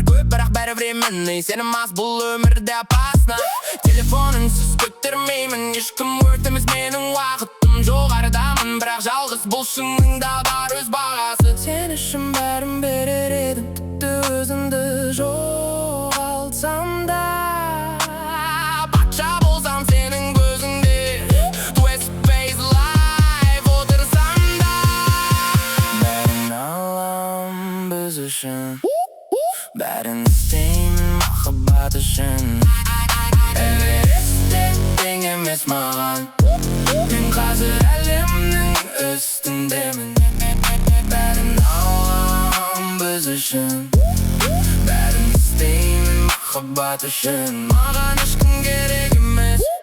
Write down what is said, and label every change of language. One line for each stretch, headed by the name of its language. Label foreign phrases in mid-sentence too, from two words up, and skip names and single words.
Kazakh: көп Бірақ бәрі временный Сенім аз бұл өмірде опасно Телефон үнсіз көтермеймін Ешкім өртемес менің уақытым Жоғарыдамын бірақ жалғыз бұл шыңда бар өз бағасы Сен үшін бәрін берер едім Тіпті өзімді жоғалтсам да Патша болсам сенің көзіңде
English: Twist face life
Kazakh: отырсам да Бәрін алам біз үшін Бәрін істеймін махаббат үшін Эверестте тең емес маған Мен қазір әлемнің үстіндемін Бәрін алам біз үшін Бәрін істеймін махаббат үшін Маған ешкім керек емес